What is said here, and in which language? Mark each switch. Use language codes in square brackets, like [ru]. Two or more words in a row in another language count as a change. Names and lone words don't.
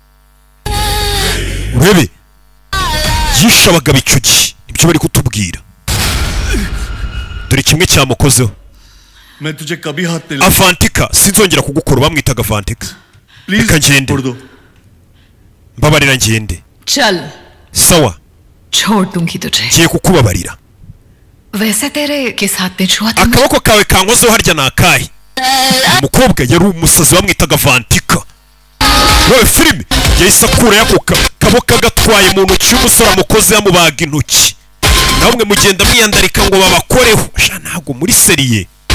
[rw] Bebe yishabaga bicugi. Ibyo bari kutubwira. Dore kimwe cyamukozeho. Avantika sinzongera kugukora bamwitaga Avantika. Reka ngende. Mbabarira ngende. Chal. Sawa. [hi] छोड़ दूंगी तुझे. [rw] Kiye kukubabarira. [hi] वैसे तेरे किस हाथ में छुआ था? [rw] Akaboko kawe kankozeho harya nakahe. Umukobwa yari umusazi bamwitaga Avantika. Wewe filime yahise akura yakuka kaboko gatwaye mu ntoki y'umusore amukoze yamubaga intoki. Namwe mugenda mwiyandarika ngo babakoreho. Sha ntago muri seriye.